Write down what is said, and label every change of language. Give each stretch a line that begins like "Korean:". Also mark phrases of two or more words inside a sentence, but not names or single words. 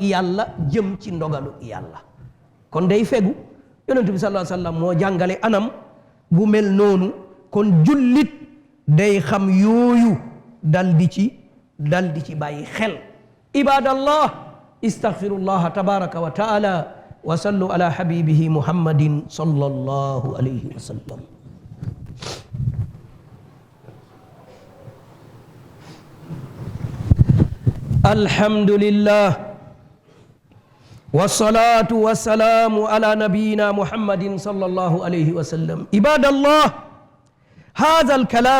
Wolof: yàlla jëm ci ndogaluk yàlla kon day fegu yonent bi
Arabic: صلى الله عليه وسلم
Wolof: moo jàngale anam bu mel noonu kon jullit day xam yooyu dal di ci bàyyi xel
Arabic: عباد الله أستغفر الله تبارك وتعالى وصلوا على حبيبه محمد صلى الله عليه وسلم alhamdulillah والصلاة والسلام على نبينا محمد صلى الله عليه وسلم عباد الله هذا الكلام